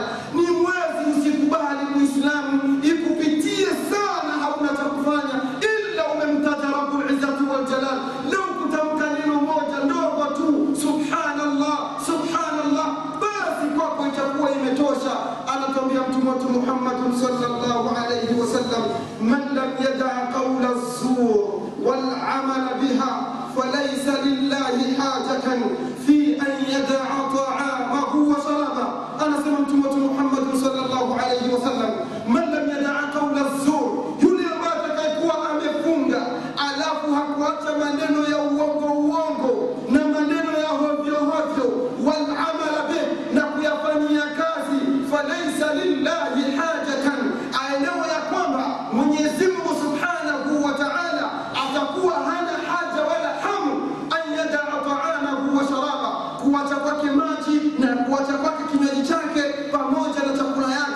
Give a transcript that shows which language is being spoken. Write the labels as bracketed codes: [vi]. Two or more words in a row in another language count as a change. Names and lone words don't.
[sw] Ni mwezi usikubali Muislamu ikupitie sana hauna cha kufanya ila umemtaja [ar] رب العزة والجلال. [sw] Leo kutamka neno moja ndogo tu, [ar] سبحان الله سبحان الله, [sw] basi kwako itakuwa imetosha. Anatuambia Mtume wetu [ar] Muhammad صلى الله عليه وسلم من لم يدع قول الزور والعمل بها فليس لله حاجة في أن يدع طعامه وشرابه. [sw] Anasema Mtume wetu Muhammad [ar] صلى الله عليه وسلم من لم يدع قول الزور, [sw] yule ambaye atakayekuwa amefunga alafu hakuacha maneno ya uongo na maneno ya hovyo [ar] والعمل به [sw] na kuyafanyia kazi, [ar] فليس لله حاجة, [sw] aelewa ya kwamba Mwenyezi Mungu [ar] سبحانه وتعالى [sw] atakuwa hana haja wala hamu [ar] أن يدع طعامه وشراب, [sw] kuacha kwake maji na kuacha kwake kinywaji chake pamoja na chakula yake.